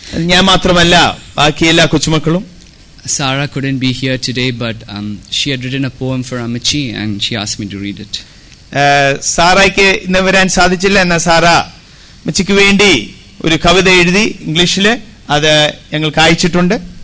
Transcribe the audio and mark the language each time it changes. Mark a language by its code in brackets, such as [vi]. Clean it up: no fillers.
[ml] ഞാൻ മാത്രമല്ല, ബാക്കി എല്ലാ കൊച്ചുമക്കളും. [en] Sarah couldn't be here today, but she had written a poem for Amachi and she asked me to read it. [ml] സാറയ്ക്ക് ഇന്ന് വരാൻ സാധിച്ചില്ല. എന്നാൽ സാറ അമ്മച്ചിക്ക് വേണ്ടി ഒരു കവിത എഴുതി ഇംഗ്ലീഷില് അത് ഞങ്ങൾക്ക് അയച്ചിട്ടുണ്ട്.